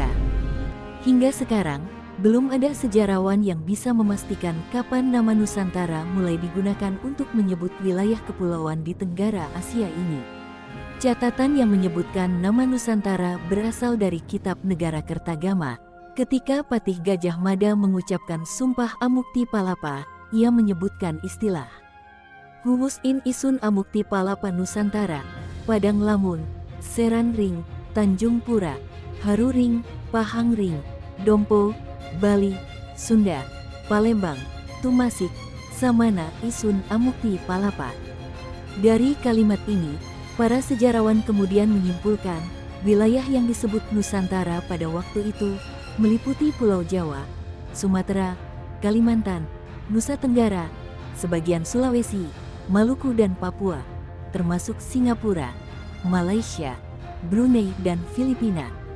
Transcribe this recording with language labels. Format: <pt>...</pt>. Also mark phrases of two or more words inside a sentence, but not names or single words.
<id>Hingga sekarang, belum ada sejarawan yang bisa memastikan kapan nama Nusantara mulai digunakan untuk menyebut wilayah kepulauan di Tenggara Asia ini. Catatan yang menyebutkan nama Nusantara berasal dari Kitab Negara Kertagama. Ketika Patih Gajah Mada mengucapkan Sumpah Amukti Palapa, ia menyebutkan istilah</id> <kaw>Humus in Isun Amukti Palapa</kaw> <id>Nusantara, Padang Lamun, Seran Ring, Tanjung Pura, Haru Ring, Pahang Ring, Dompo, Bali, Sunda, Palembang, Tumasik, Samana Isun Amukti Palapa. Dari kalimat ini, para sejarawan kemudian menyimpulkan wilayah yang disebut Nusantara pada waktu itu meliputi Pulau Jawa, Sumatera, Kalimantan, Nusa Tenggara, sebagian Sulawesi, Maluku dan Papua, termasuk Singapura, Malaysia, Brunei dan Filipina.</id>